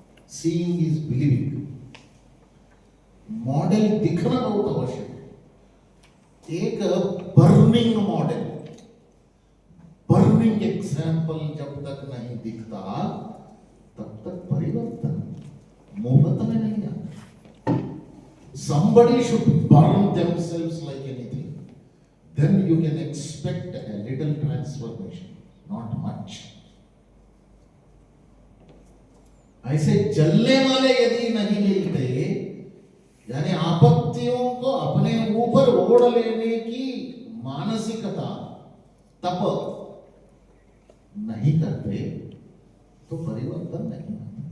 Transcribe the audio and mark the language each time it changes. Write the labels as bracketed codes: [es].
[en] Seeing is believing. [hi] Model दिखना बहुत आवश्यक है। एक बर्निंग मॉडल, बर्निंग एग्जाम्पल जब तक नहीं दिखता तब तक परिवर्तन मुफ्त में नहीं आता। [en] Somebody should burn themselves like anything, then you can expect a little transformation, not much. [hi] ऐसे जलने वाले यदि नहीं मिलते, यानी आपत्तियों को अपने ऊपर ओढ़ लेने की मानसिकता, तप नहीं करते तो परिवर्तन नहीं होता।